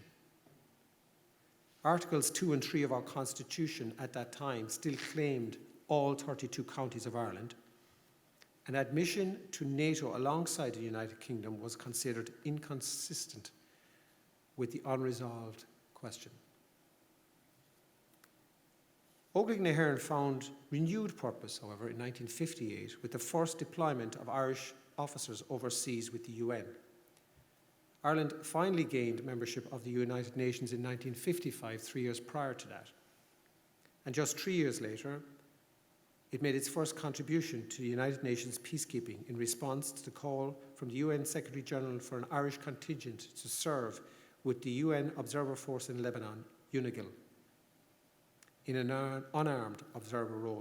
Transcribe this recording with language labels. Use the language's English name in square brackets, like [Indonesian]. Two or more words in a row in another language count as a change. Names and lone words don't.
[English] Articles 2 and 3 of our Constitution at that time still claimed all 32 counties of Ireland, and admission to NATO alongside the United Kingdom was considered inconsistent with the unresolved question. Óglaigh na hÉireann found renewed purpose, however, in 1958 with the first deployment of Irish officers overseas with the UN. Ireland finally gained membership of the United Nations in 1955, 3 years prior to that. And just 3 years later, it made its first contribution to the United Nations peacekeeping in response to the call from the UN Secretary General for an Irish contingent to serve with the UN Observer Force in Lebanon, UNIGIL, in an unarmed observer role.